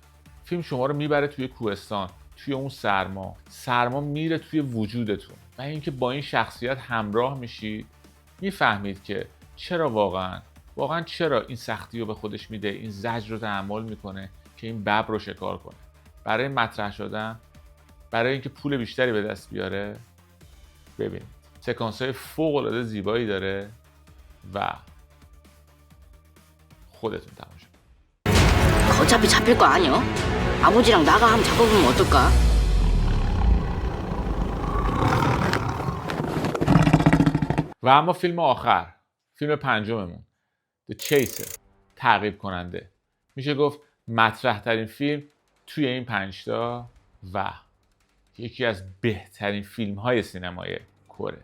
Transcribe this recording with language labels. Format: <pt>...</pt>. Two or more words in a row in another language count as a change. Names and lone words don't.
<fa>فیلم شما رو میبره توی کوهستان، توی اون سرما میره توی وجودتون و اینکه با این شخصیت همراه میشید میفهمید که چرا واقعا چرا این سختی رو به خودش میده، این زجر رو تحمل میکنه که این ببر رو شکار کنه. برای مطرح شدن، برای اینکه پول بیشتری به دست بیاره. ببینید سکانس‌های فوق‌العاده زیبایی داره و خودتون تماشا.</fa> <ko>어차피 잡힐 거 아니야? 아버지랑 나가 한번 잡아보면 어떨까?</ko> <fa>و اما فیلم آخر، فیلم پنجممون، The Chaser، تعقیب کننده. میشه گفت مطرح ترین فیلم توی این 5 تا و یکی از بهترین فیلم های سینمای کره.</fa>